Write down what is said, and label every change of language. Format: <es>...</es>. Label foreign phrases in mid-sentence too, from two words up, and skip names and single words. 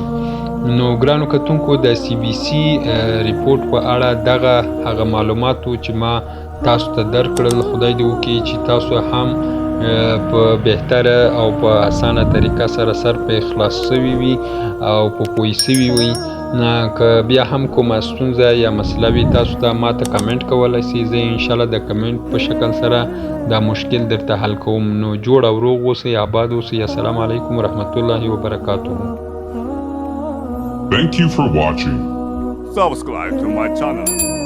<ps>نو ګرانو کتونکو د CBC ریپورټ په اړه دغه هغه معلوماتو چې ما تاسو ته درکړل، خدای دې وکړي چې تاسو هم په بهتره او په اسانه طریقه سره سر په اخلاص شوي وي او په پوه شوي وي. که بیا هم کومه ستونزه یا مسله وي تاسو ته ماته کمنټ کولی شئ، زه انشاءالله د کمنټ په شکل سره دا مشکل درته حل کوم. نو جوړ او روغ اوسئ، آباد اوسئ.</ps> <ar>السلام علیکم ورحمت الله وبرکاته.</ar> <en>Thank you for watching. Subscribe to my channel.</en>